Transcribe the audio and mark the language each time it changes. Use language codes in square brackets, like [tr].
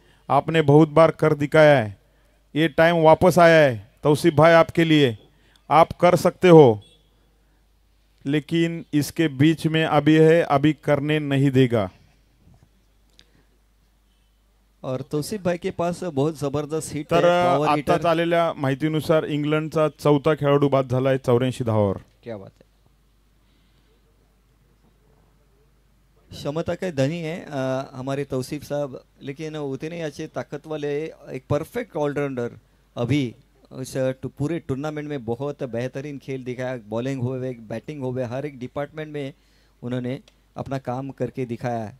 [hi] आपने बहुत बार कर दिखाया है. ये टाइम वापस आया है तौसीफ भाई आपके लिए. आप कर सकते हो, लेकिन इसके बीच में अभी है, अभी करने नहीं देगा. और तौसीफ भाई के पास बहुत जबरदस्त हिट [mr] तर [hi] है, पावर [mr] आता [hi] हिटर. [mr] आलेल्या माहितीनुसार इंग्लंडचा 4था खेळाडू बाद झालाय 84 धावावर. [hi] क्या बात है. क्षमता के धनी है हमारे तौसीफ साहब, लेकिन उतने ही अच्छे ताकत वाले एक परफेक्ट ऑलराउंडर. अभी उस पूरे टूर्नामेंट में बहुत बेहतरीन खेल दिखाया. बॉलिंग हो गए, बैटिंग हो गए, हर एक डिपार्टमेंट में उन्होंने अपना काम करके दिखाया.